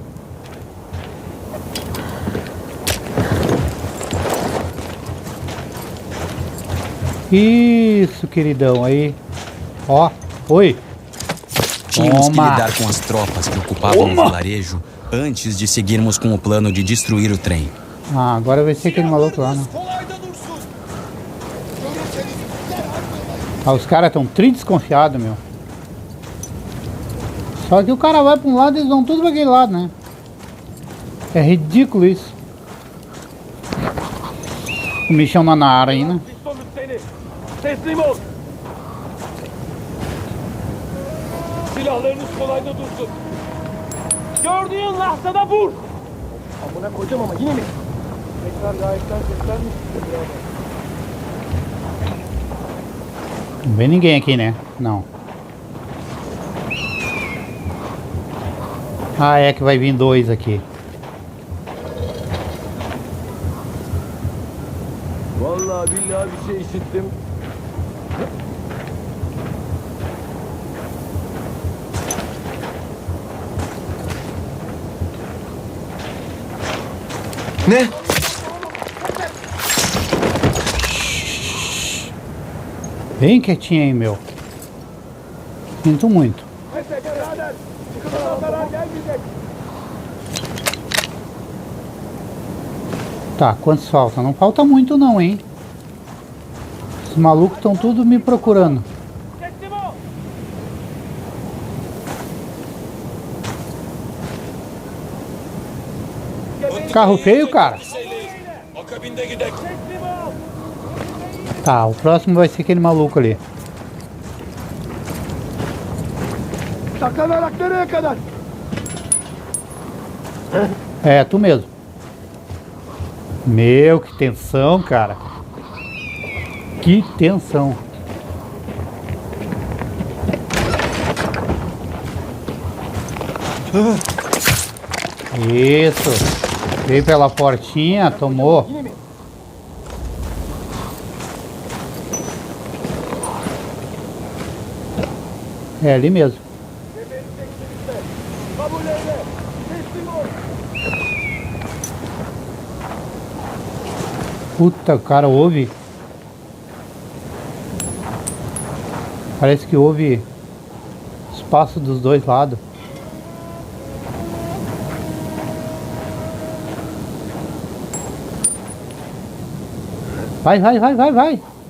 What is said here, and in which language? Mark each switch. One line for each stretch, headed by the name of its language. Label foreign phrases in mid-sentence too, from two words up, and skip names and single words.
Portuguese: Isso, queridão, aí. Ó, oi. Tínhamos que Toma. lidar com as tropas que ocupavam o vilarejo antes de seguirmos com o plano de destruir o trem. Ah, agora vai ser aquele maluco lá, né?
Turkish: Kolayda dursun. Görürseniz derhal
Portuguese: Ah, os caras estão tri desconfiados, meu. Só que o cara vai pra um lado e eles vão tudo pra aquele lado, né? É ridículo isso. O bichão na área aí, né?
Turkish: Pistolü seni. Teslim ol. Silahlarınız kolayda dursun. Gördüğün lahzada vur. Amına koyacağım ama yine mi? Tekrar gayetten seslenmiş.
Portuguese: Não vem ninguém aqui, né? Não. Ah, é que vai vir dois aqui.
Turkish: Vallahi billahi bir şey işittim. Ne?
Portuguese: Bem quietinho aí, meu. Sinto muito.
Turkish: Neyse birader. Çıkılan zarar gelmeyecek.
Portuguese: Tá, quantos faltam? Não falta muito não, hein? Os malucos estão tudo me procurando.
Turkish: Teslim ol.
Portuguese: Carro feio, cara.
Turkish: Akabinde gidek. Teslim ol.
Portuguese: Tá, o próximo vai ser aquele maluco ali.
Turkish: Saklanarak nereye kadar?
Portuguese: É, tu mesmo. Meu, que tensão, cara. Que tensão. Isso. Veio pela portinha, tomou. É ali mesmo.
Turkish: Kabul eyle. Teslim ol.
Portuguese: Puta, o cara ouve. Parece que ouve os passos dos dois lados. Vai, vai, vai, vai, vai.